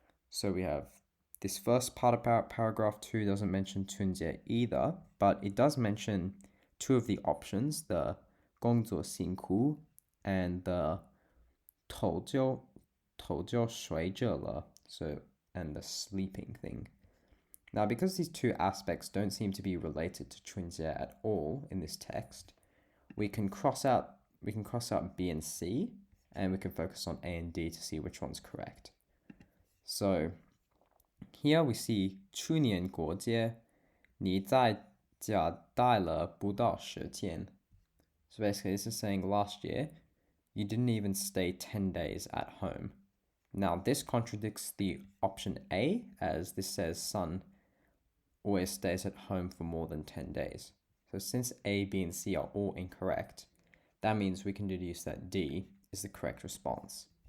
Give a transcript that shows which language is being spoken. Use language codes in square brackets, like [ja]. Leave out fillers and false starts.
[en] So we have this first part about paragraph 2 doesn't mention 春节 either, but it does mention two of the options, the 工作辛苦 and the 头就睡着了, so and the sleeping thing. Now, because these two aspects don't seem to be related to 春节 at all in this text, we can cross out B and C, and we can focus on A and D to see which one's correct. So here we see [zh] 去年过节你在家待了不到10天. [en] So basically this is saying last year you didn't even stay 10 days at home. Now this contradicts the option A, as this says son always stays at home for more than 10 days. So since A, B, and C are all incorrect, that means we can deduce that D is the correct response.